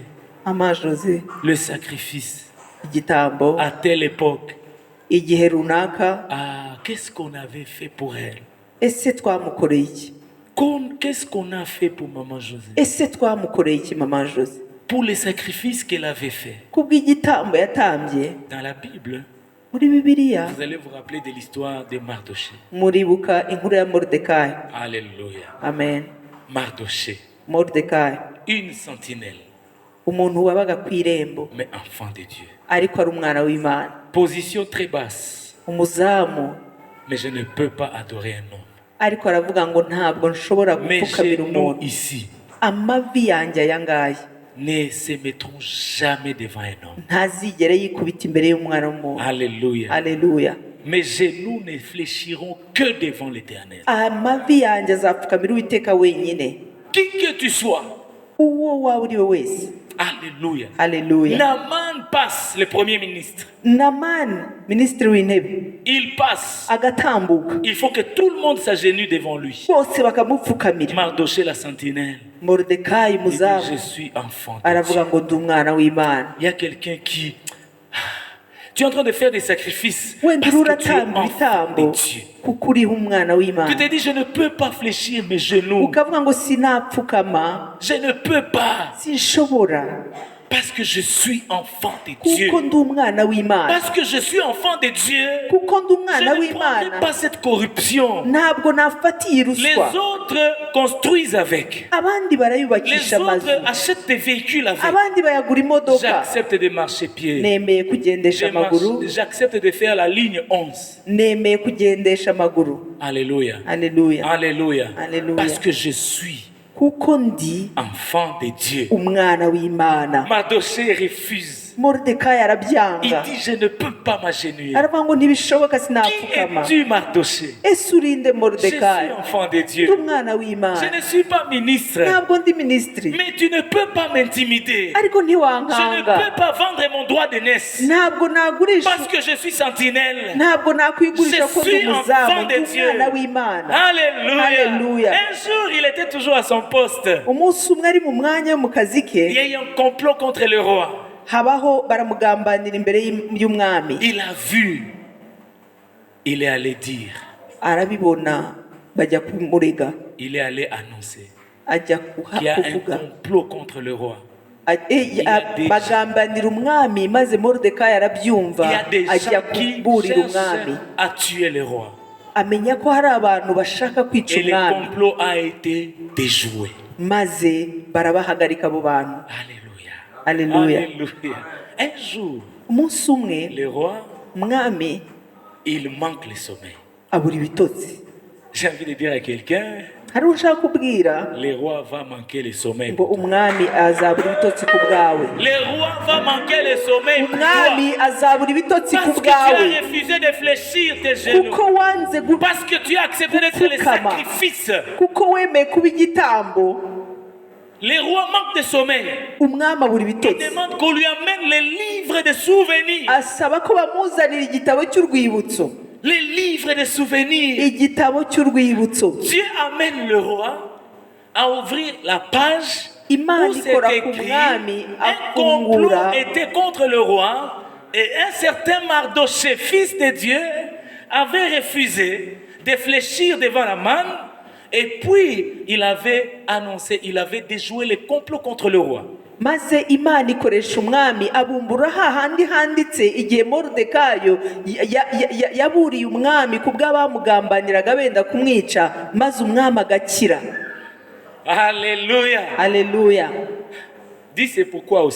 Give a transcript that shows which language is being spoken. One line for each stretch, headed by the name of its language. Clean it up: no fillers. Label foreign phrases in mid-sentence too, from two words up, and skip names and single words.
French: Mama Jose, le sacrifice
Kinyarwanda: igitambo
French: à telle époque.
Kinyarwanda: igihe runaka,
French: Ah, qu'est-ce qu'on avait fait pour elle?
Kinyarwanda: ese twamukoreye iki?
French: Qu'est-ce qu'on a fait pour Maman José?
Kinyarwanda: ese twamukoreye iki Mama Jose?
French: pour les sacrifices qu'elle avait faits.
Kinyarwanda: kubw'igitambo yatambye
French: Dans la Bible,
Kinyarwanda: muri bibiliya
French: vous allez vous rappeler de l'histoire de Mardoché.
Kinyarwanda: muribuka inkuru ya moridekayi.
French: Alléluia.
Kinyarwanda: Amen.
French: Mardoché,
Kinyarwanda: moridekayi
French: une sentinelle,
Kinyarwanda: umuntu wabaga ku irembo
French: mais enfant de Dieu.
Kinyarwanda: ariko ari umwana w'Imana,
French: Position très basse,
Kinyarwanda: umuzamu,
French: mais je ne peux pas adorer un homme.
Kinyarwanda: ariko aravuga ngo ntabwo nshobora
French: Mes
Kinyarwanda: gupfukamira
French: genoux
Kinyarwanda: umuntu.
French: ici
Kinyarwanda: Amavi yanjye aya ngaya
French: ne se mettront jamais devant un homme.
Kinyarwanda: ntazigere yikubita imbere y'umwana w'umuntu.
French: Alléluia.
Kinyarwanda: Aleluya.
French: Mes genoux ne fléchiront que devant l'Éternel.
Kinyarwanda: Amavi yanjye azapfukamira Uwiteka wenyine,
French: Qui que tu sois.
Kinyarwanda: uwo waba uri we wese.
French: Alléluia.
Kinyarwanda: Aleluya.
French: Naaman passe, le premier ministre.
Kinyarwanda: Namani minisitiri w'intebe
French: Il passe.
Kinyarwanda: agatambuka,
French: Il faut que tout le monde s'agenouille devant lui.
Kinyarwanda: bose bakamupfukamira.
French: Mardoché la sentinelle.
Kinyarwanda: moridekayi
French: Il dit,
Kinyarwanda: umuzamu
French: je suis enfant de
Kinyarwanda: aravuga
French: Dieu.
Kinyarwanda: ngo ndi umwana w'Imana.
French: Il y a quelqu'un qui... Tu es en train de faire des sacrifices
Kinyarwanda: wenda
French: parce
Kinyarwanda: uri
French: que tu es
Kinyarwanda: uratamba
French: enfant
Kinyarwanda: ibitambo
French: de Dieu.
Kinyarwanda: kuko uriho umwana
French: Tu
Kinyarwanda: w'Imana,
French: te dis, je ne peux pas fléchir mes genoux.
Kinyarwanda: ukavuga ngo sinapfukama,
French: Je ne peux pas
Kinyarwanda: sinshobora
French: parce que je suis enfant de Dieu.
Kinyarwanda: kuko ndi umwana w'Imana,
French: Parce que je suis enfant de Dieu.
Kinyarwanda: kuko ndi
French: Je
Kinyarwanda: umwana
French: ne prendrai
Kinyarwanda: w'Imana.
French: pas cette corruption.
Kinyarwanda: Ntabwo nafatiye
French: Les
Kinyarwanda: ruswa.
French: autres construisent avec.
Kinyarwanda: Abandi
French: Les
Kinyarwanda: barayubakisha amazu,
French: autres achètent des véhicules avec.
Kinyarwanda: abandi bayagura imodoka.
French: J'accepte de marcher pied.
Kinyarwanda: Nemeye kugendesha amaguru,
French: J'accepte de faire la ligne 11.
Kinyarwanda: nemeye kugendesha amaguru.
French: Alléluia.
Kinyarwanda: Aleluya.
French: Alléluia. Alléluia. Parce que je suis
Kinyarwanda: kuko ndi
French: enfant de Dieu.
Kinyarwanda: umwana w'Imana.
French: Mardoché refuse.
Kinyarwanda: moridekayi
French: Il
Kinyarwanda: arabyanga,
French: dit, je ne peux pas m'agenouiller.
Kinyarwanda: aravuga ngo ntibishoboka,
French: Qui
Kinyarwanda: sinapfukama.
French: es-tu, Mardoché?
Kinyarwanda: Ese urinde
French: Je
Kinyarwanda: moridekayi?
French: suis enfant de
Kinyarwanda: ndi
French: Dieu.
Kinyarwanda: umwana
French: Je
Kinyarwanda: w'Imana,
French: ne suis pas ministre.
Kinyarwanda: ntabwo ndi minisitiri,
French: Mais tu ne peux pas m'intimider.
Kinyarwanda: ariko
French: Je ne
Kinyarwanda: ntiwankanga.
French: peux pas vendre mon droit de naissance.
Kinyarwanda: Ntabwo nagurisha,
French: Parce que je suis sentinelle.
Kinyarwanda: ntabwo nakwigurisha ko ndi
French: Je suis
Kinyarwanda: umuzamu,
French: enfant
Kinyarwanda: ndi
French: de Dieu.
Kinyarwanda: umwana w'Imana.
French: Alléluia. Alléluia. Un jour, il était toujours à son poste.
Kinyarwanda: Umunsi umwe ari mu mwanya wo mu kazi
French: Il y
Kinyarwanda: ke,
French: a eu un complot contre le roi.
Kinyarwanda: habaho baramugambanira imbere y'umwami.
French: Il a vu. Il est allé dire.
Kinyarwanda: Arabibona bajya kumurega,
French: Il est allé annoncer
Kinyarwanda: ajya
French: qu'il y a un
Kinyarwanda: kuvuga,
French: complot contre le roi.
Kinyarwanda: bagambanira umwami, maze moridekayi arabyumva,
French: Il y a des
Kinyarwanda: ajya
French: gens qui
Kinyarwanda: kuburira
French: cherchent
Kinyarwanda: umwami,
French: à tuer le roi.
Kinyarwanda: amenya ko hari abantu bashaka kwica
French: Et le
Kinyarwanda: umwami,
French: complot a été déjoué.
Kinyarwanda: maze barabahagarika abo bantu.
French: Alléluia. Alléluia. Alléluia. Un jour,
Kinyarwanda: Umunsi umwe
French: le roi,
Kinyarwanda: umwami
French: il manque le sommeil.
Kinyarwanda: abura ibitotsi.
French: J'ai envie de dire à quelqu'un,
Kinyarwanda: hari ushaka kubwira
French: le roi va manquer le sommeil.
Kinyarwanda: ngo umwami azabura ibitotsi ku bwawe,
French: Le roi va manquer le sommeil pour
Kinyarwanda: umwami
French: toi.
Kinyarwanda: azabura ibitotsi ku
French: Parce que tu
Kinyarwanda: bwawe,
French: as refusé de fléchir tes genoux.
Kinyarwanda: kuko wanze
French: Parce que tu as accepté d'être le
Kinyarwanda: Fukama.
French: sacrifice.
Kinyarwanda: kuko wemeye kuba igitambo.
French: Le roi manque de sommeil.
Kinyarwanda: Umwami abura
French: Il
Kinyarwanda: ibitotsi,
French: demande qu'on lui amène les livres de souvenirs.
Kinyarwanda: asaba ko bamuzanira igitabo cy'urwibutso,
French: Les livres de souvenirs.
Kinyarwanda: igitabo cy'urwibutso.
French: Dieu amène le roi à ouvrir la page
Kinyarwanda: Imana
French: où c'est
Kinyarwanda: ikora ku
French: écrit
Kinyarwanda: mwami
French: un complot
Kinyarwanda: afungura,
French: était contre le roi et un certain Mardoché, fils de Dieu, avait refusé de fléchir devant la manne et puis il avait annoncé, il avait déjoué le complot contre le roi.
Kinyarwanda: maze Imana ikoresha umwami abumbura hahandi handitse igihe moridekayi yaburiye umwami ku bw'abamugambaniraga benda kumwica, maze umwami agakira.
French: Alléluia.
Kinyarwanda: Aleluya.
French: Dis c'est pourquoi aussi.